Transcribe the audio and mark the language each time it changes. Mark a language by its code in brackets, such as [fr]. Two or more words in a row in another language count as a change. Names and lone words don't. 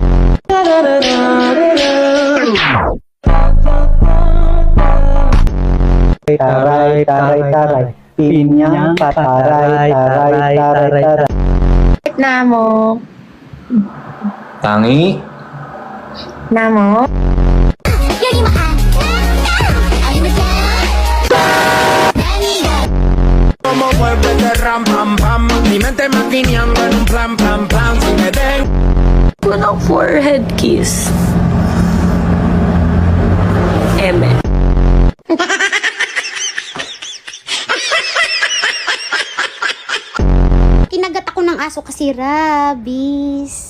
[tl] Taray. Pinyang pataray. Namo. Tangi? Namo. [es] Como vuelve de ram pam pam, mi mente maquineando en un plan si me ven. [tl] Kunong [en] forehead kiss. [tl] Eme. Kinagat ako ng aso kasi rabies.